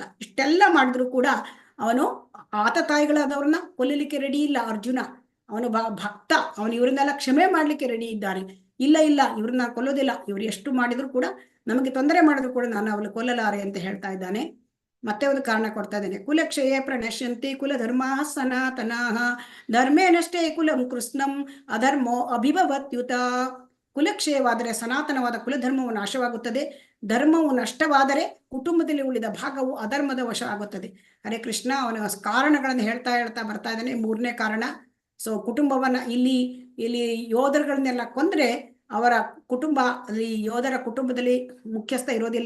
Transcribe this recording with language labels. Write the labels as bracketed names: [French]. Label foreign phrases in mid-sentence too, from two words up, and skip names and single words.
[Kannada] ಇಷ್ಟೆಲ್ಲ ಮಾಡಿದ್ರು ಕೂಡ ಅವನು ಆತತಾಯಿಗಳಾದವ್ರನ್ನ ಕೊಲ್ಲಲಿಕ್ಕೆ ರೆಡಿ ಇಲ್ಲ. ಅರ್ಜುನ ಅವನು ಭಕ್ತ, ಅವನು ಇವರನ್ನೆಲ್ಲ ಕ್ಷಮೆ ಮಾಡ್ಲಿಕ್ಕೆ ರೆಡಿ ಇದ್ದಾನೆ. ಇಲ್ಲ ಇವ್ರನ್ನ ಕೊಲ್ಲೋದಿಲ್ಲ, ಇವ್ರು ಎಷ್ಟು ಮಾಡಿದ್ರು ಕೂಡ, ನಮಗೆ ತೊಂದರೆ ಮಾಡಿದ್ರು ಕೂಡ ನಾನು ಅವಳು ಕೊಲ್ಲಲಾರೆ ಅಂತ ಹೇಳ್ತಾ ಇದ್ದಾನೆ. ಮತ್ತೆ ಒಂದು ಕಾರಣ ಕೊಡ್ತಾ ಇದ್ದಾನೆ. [Sanskrit] ಕುಲಕ್ಷಯೇ ಪ್ರಣಶ್ಯಂತಿ ಕುಲ ಧರ್ಮ ಸನಾತನಃ ಧರ್ಮೇನಷ್ಟೇ ಕುಲಂ ಕೃಷ್ಣಂ ಅಧರ್ಮೋ ಅಭಿಭವತ್ಯುತ. [Kannada] ಕುಲಕ್ಷಯವಾದರೆ ಸನಾತನವಾದ ಕುಲಧರ್ಮವು ನಾಶವಾಗುತ್ತದೆ, ಧರ್ಮವು ನಷ್ಟವಾದರೆ ಕುಟುಂಬದಲ್ಲಿ ಉಳಿದ ಭಾಗವು ಅಧರ್ಮದ ವಶ ಆಗುತ್ತದೆ. [Sanskrit] ಹರೇ ಕೃಷ್ಣ. [Kannada] ಅವನ ಕಾರಣಗಳನ್ನು ಹೇಳ್ತಾ ಬರ್ತಾ ಇದ್ದಾನೆ. 3ನೇ ಕಾರಣ, ಸೊ ಕುಟುಂಬವನ್ನ ಇಲ್ಲಿ ಯೋಧರುಗಳನ್ನೆಲ್ಲ ಕೊಂದ್ರೆ ಅವರ ಕುಟುಂಬ, ಅಲ್ಲಿ ಯೋಧರ ಕುಟುಂಬದಲ್ಲಿ ಮುಖ್ಯಸ್ಥ ಇರೋದಿಲ್ಲ.